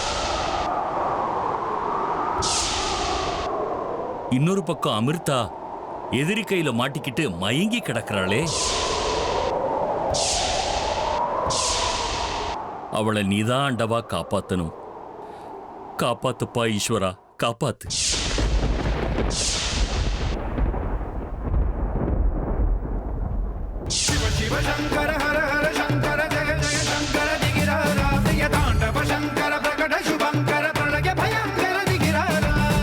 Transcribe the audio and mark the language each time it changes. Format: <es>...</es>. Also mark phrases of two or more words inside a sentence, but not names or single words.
<ta>இன்னொரு பக்கம் அமிர்தா எதிரி கையில மாட்டிக்கிட்டு மயங்கி கிடக்கிறாளே. அவளை நீதான் ஆண்டவா காப்பாத்தணும். காப்பாத்துப்பா ஈஸ்வரா, காப்பாத்து.</ta> <sa>शिव शिव शंकर हर हर शंकर जय जय शंकर दिगिरारा प्रिय तांडव शंकर प्रकट शुभंकर प्रणय भयंकर दिगिरारा</sa>